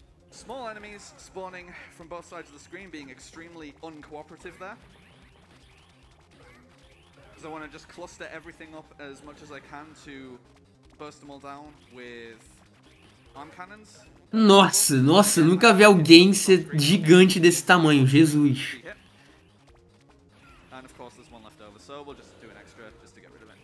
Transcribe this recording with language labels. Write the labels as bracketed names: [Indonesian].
[English] Small enemies spawning from both sides of the screen, being extremely uncooperative there. So I want to just cluster everything up as much as I can to burst them all down with arm cannons. [Portuguese] Nossa, nunca vi alguém ser gigante desse tamanho, Jesus. [English] And of course there's one left over, so we'll just do an extra just to get rid of it.